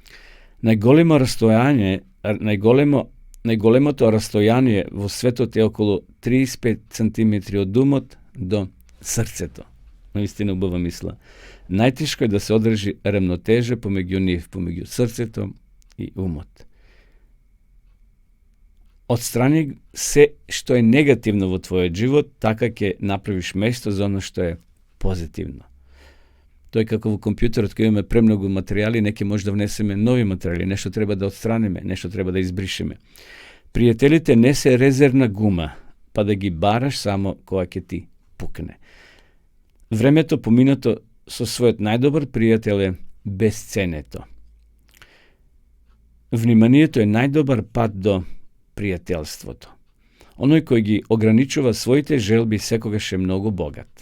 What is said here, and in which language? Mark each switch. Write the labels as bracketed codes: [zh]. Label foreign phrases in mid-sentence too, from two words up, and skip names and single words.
[mk] Најголемото растојание во светот е околу 35 cm од умот до срцето. Наистина убава мисла. Најтешко е да се одржи рамнотежа помеѓу нив, помеѓу срцето и умот. [bs] odstrani se što je negativno u tvoj život, tako je napraviš mjesto za ono što je pozitivno. [mk] To je kako u kompjuteru, kad imamo premnogo materijali, neki možda vneseme novi materijali, nešto treba da odstranime, nešto treba da izbrišeme. Prijateljite nese rezervna guma, pa da gi baraš samo koga ti pukne. Времето поминато со својот најдобар пријател е безценето. Вниманието е најдобар пат до пријателството. Оној кој ги ограничува своите желби секогаш е многу богат.